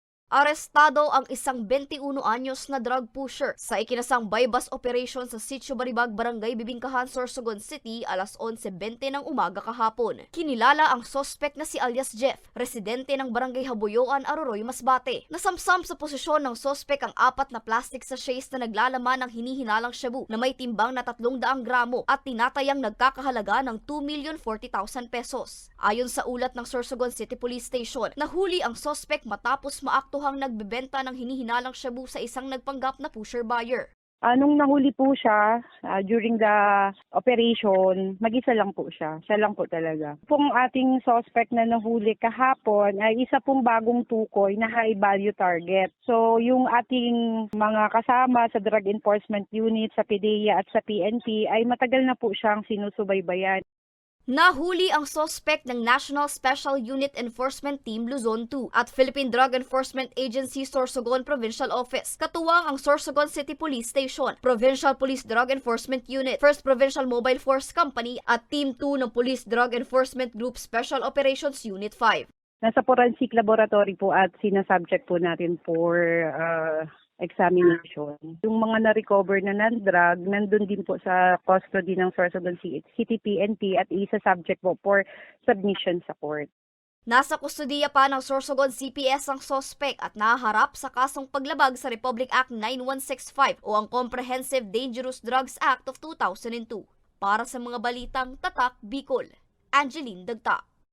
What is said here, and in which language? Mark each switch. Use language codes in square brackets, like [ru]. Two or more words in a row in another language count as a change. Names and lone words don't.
[tl] Arestado ang isang 21 anyos na drug pusher sa ikinasang bypass operation sa Sitio Baribag, Barangay Bibingkahan, Sorsogon City alas 11:20 ng umaga kahapon. Kinilala ang sospek na si alias Jeff, residente ng Barangay Habuyoan, Aroroy, Masbate. Nasamsam sa posisyon ng sospek ang 4 na [en] plastic sachets [tl] na naglalaman ng hinihinalang shabu na may timbang na 300 gramo at tinatayang nagkakahalaga ng 2,040,000 pesos. Ayon sa ulat ng Sorsogon City Police Station, nahuli ang sospek matapos maaktuhang nagbebenta ng hinihinalang shabu sa isang nagpanggap na [en] pusher buyer. [tl] Nung nahuli po siya, [en] during the operation, [tl] mag-isa lang po siya. Siya lang po talaga. Pong ating suspect na nahuli kahapon ay isa pong bagong tukoy na [en] high value target. [tl] So yung ating mga kasama sa Drug Enforcement Unit, sa PDEA at sa PNP ay matagal na po siyang sinusubaybayan. Nahuli ang sospek ng National Special Unit Enforcement Team Luzon 2 at Philippine Drug Enforcement Agency Sorsogon Provincial Office. Katuwang ang Sorsogon City Police Station, Provincial Police Drug Enforcement Unit, 1st Provincial Mobile Force Company at Team 2 ng Police Drug Enforcement Group Special Operations Unit 5. Nasa forensic laboratory po at sinasubject po natin [en] for examination. [tl] Yung mga na-recover na non-drug, nandun din po sa custody ng Sorsogon City PNP at isa-subject po [en] for submission [tl] sa court. Nasa kustudiya pa ng Sorsogon CPS ang sospek at naharap sa kasong paglabag sa Republic Act 9165 o ang Comprehensive Dangerous Drugs Act of 2002. Para sa mga balitang Tatak, Bicol, Angeline Dagta.